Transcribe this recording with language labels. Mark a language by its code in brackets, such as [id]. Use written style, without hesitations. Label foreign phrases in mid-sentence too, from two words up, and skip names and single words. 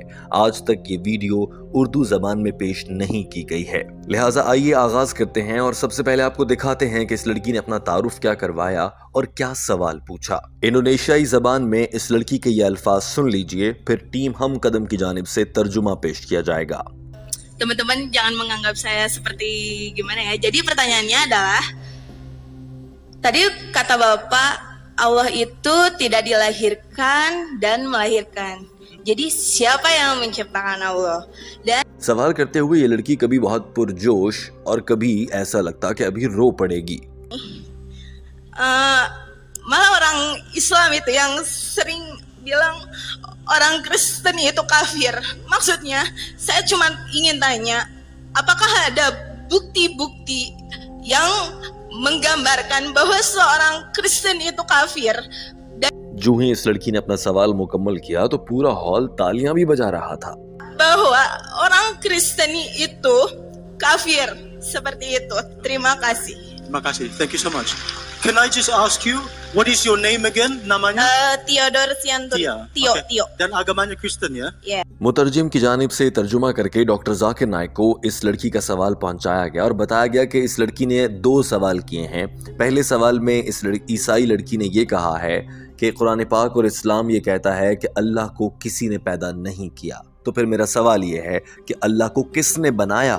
[ur] آج تک یہ ویڈیو اردو زبان میں پیش نہیں کی گئی ہے، لہٰذا آئیے آغاز کرتے ہیں اور سب سے پہلے آپ کو دکھاتے ہیں کہ اس لڑکی نے اپنا تعارف کیا کروایا اور کیا سوال پوچھا. انڈونیشیائی زبان میں اس لڑکی کے یہ الفاظ سن لیجیے، پھر ٹیم ہم قدم کی جانب سے ترجمہ پیش کیا جائے گا. [id] Teman-teman jangan menganggap saya seperti gimana ya. Jadi pertanyaannya adalah, tadi kata Bapak, Allah itu tidak dilahirkan dan melahirkan. Jadi siapa yang menciptakan Allah? Dan [ur] سوال کرتے ہوئے یہ لڑکی کبھی بہت پرجوش اور کبھی ایسا لگتا کہ ابھی رو پڑے گی. [id] malah orang Islam itu yang sering bilang orang Kristen itu kafir. Maksudnya, saya cuma ingin tanya, apakah ada bukti-bukti yang menggambarkan bahwa seorang Kristen itu kafir? [ur] جو ہی اس لڑکی نے اپنا سوال مکمل کیا تو پورا ہال تالیاں بھی بجا رہا تھا. [id] Bahwa orang Kristen itu kafir. Seperti itu. Terima kasih. Terima kasih. [en] Thank you so much. Can I just ask you, what is your name again? [id] Namanya? Theodore Sianto. Tio. Okay. Tio. Dan agamanya Kristen ya? Yeah. [ur] مترجم کی جانب سے ترجمہ کر کے ڈاکٹر ذاکر نائیک کو اس لڑکی کا سوال پہنچایا گیا اور بتایا گیا کہ اس لڑکی نے 2 سوال کیے ہیں. پہلے سوال میں اس عیسائی لڑکی نے یہ کہا ہے کہ قرآن پاک اور اسلام یہ کہتا ہے کہ اللہ کو کسی نے پیدا نہیں کیا، تو پھر میرا سوال یہ ہے کہ اللہ کو کس نے بنایا.